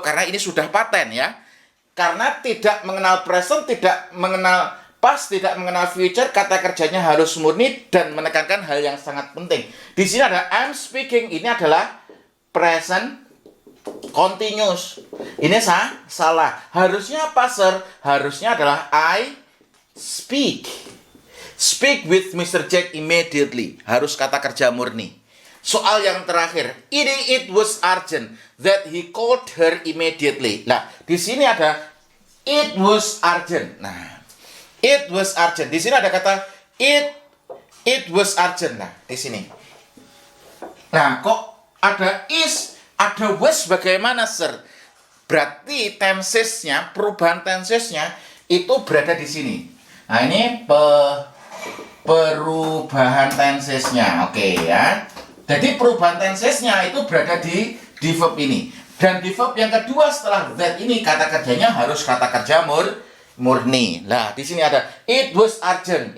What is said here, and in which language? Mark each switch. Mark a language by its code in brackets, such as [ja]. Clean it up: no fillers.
[id] Karena ini sudah paten ya. Karena tidak mengenal present, tidak mengenal past, tidak mengenal future, kata kerjanya harus murni dan menekankan hal yang sangat penting. Di sini ada [en] I'm speaking, [id] ini adalah present continuous. Ini salah. Harusnya apa, sir? Harusnya adalah [en] I speak. Speak with Mr. Jack immediately. [id] Harus kata kerja murni. Soal yang terakhir, [en] it was urgent that he called her immediately. [id] Nah, di sini ada [en] it was urgent. Nah, it was urgent. [id] Di sini ada kata [en] it was urgent. [id] Nah, di sini. Nah, kok ada is, ada was bagaimana, sir? Berarti tensesnya, perubahan tensesnya itu berada di sini. Nah, ini perubahan tensesnya. Oke ya. Jadi perubahan tensesnya itu berada di verb ini. Dan di verb yang kedua setelah that ini kata kerjanya harus kata kerja murni. Nah, di sini ada [en] it was urgent.